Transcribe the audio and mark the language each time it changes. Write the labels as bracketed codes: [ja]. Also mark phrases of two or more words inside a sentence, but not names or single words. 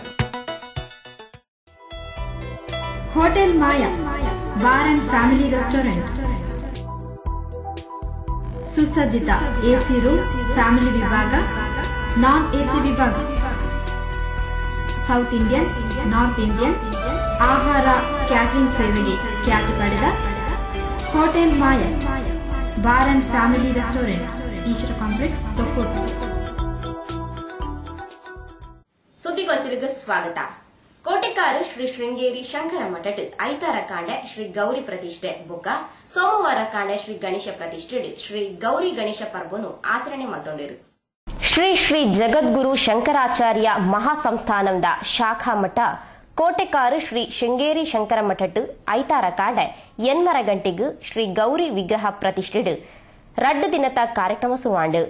[kn] ಹೋಟೆಲ್ ಮಾಯಾ ಬಾರ್ ಅಂಡ್ ಫ್ಯಾಮಿಲಿ ರೆಸ್ಟೋರೆಂಟ್, ಸುಸಜ್ಜಿತ [en] AC room, [kn] ಫ್ಯಾಮಿಲಿ ವಿಭಾಗ, [en] non AC [kn] ವಿಭಾಗ, [en] South Indian, North Indian [kn] ಆಹಾರ ಕ್ಯಾಟರಿಂಗ್ ಸೇವೆಗೆ ಖ್ಯಾತಿ ಪಡೆದ ಹೋಟೆಲ್ ಮಾಯನ್ ಬಾರ್ ಅಂಡ್ ಫ್ಯಾಮಿಲಿ ರೆಸ್ಟೋರೆಂಟ್, ಈಶ್ವರ ಕಾಂಪ್ಲೆಕ್ಸ್, ತೊಕ್ಕೋಟು. ಸುದ್ದಿಗೋಚರಿಗೆ ಸ್ವಾಗತ. [tcy] ಕೋಟೆಕಾರು ಶ್ರೀ ಶೃಂಗೇರಿ ಶಂಕರ ಮಠಡ್ ಐತಾರ ಕಾಂಡೆ ಶ್ರೀ ಗೌರಿ ಪ್ರತಿಷ್ಠೆ ಬೊಕ್ಕ ಸೋಮವಾರ ಕಾಂಡೆ ಶ್ರೀ ಗಣೇಶ ಪ್ರತಿಷ್ಠೆ ಶ್ರೀ ಗೌರಿ ಗಣೇಶ ಪರ್ಬನು ಆಚರಣೆ ಮಲ್ತೊಂಡಿರು. ಶ್ರೀ ಶ್ರೀ ಜಗದ್ಗುರು ಶಂಕರಾಚಾರ್ಯ ಮಹಾಸಂಸ್ಥಾನದ ಶಾಖಾ ಮಠ ಕೋಟೆಕಾರು ಶ್ರೀ ಶೃಂಗೇರಿ ಶಂಕರ ಮಠಟ್ ಐತಾರ ಕಾಂಡೆ 8 ಗಂಟೆಗೆ ಶ್ರೀ ಗೌರಿ ವಿಗ್ರಹ ಪ್ರತಿಷ್ಠೆ 2 ದಿನದ ಕಾರ್ಯಕ್ರಮ ಸುವಾಂಡು.